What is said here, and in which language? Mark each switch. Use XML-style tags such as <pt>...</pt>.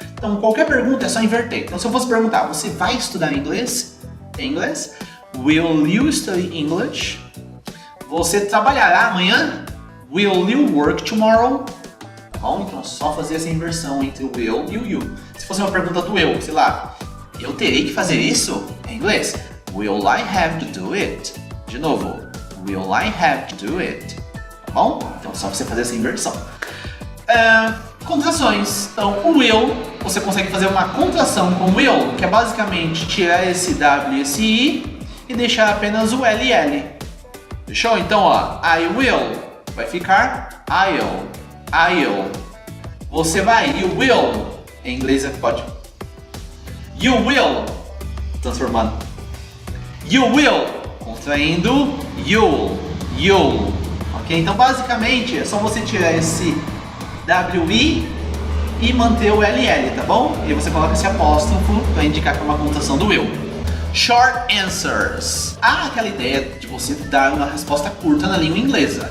<pt>Então, qualquer pergunta é só inverter. Então, se eu fosse perguntar, você vai estudar inglês? Em inglês?</pt> <en>Will you study English?</en> <pt>Você trabalhará amanhã?</pt> <en>Will you work tomorrow?</en> <pt>Bom, então só fazer essa inversão entre o will e o you. Se fosse uma pergunta do eu, sei lá, eu terei que fazer isso? Em inglês,</pt> <en>will I have to do it?</en> <pt>De novo,</pt> <en>will I have to do it? Tá bom?</en> <pt>Então só você fazer essa inversão. Contrações. Então, o will, você consegue fazer uma contração com will, que é basicamente tirar esse W e esse I e deixar apenas o L e L. Fechou? Então, ó, I will vai ficar I'll. Você vai, you will, em inglês pode.</pt> <en>You will,</en> <pt>transformando.</pt> <en>You will,</en> <pt>contraindo</pt> <en>you'll. Ok?</en> <pt>Então, basicamente, é só você tirar esse WI e manter o LL, tá bom? E você coloca esse apóstrofo para indicar que é uma contração do will.</pt> <en>Short answers.</en> <pt>Há aquela ideia de você dar uma resposta curta na língua inglesa.</pt>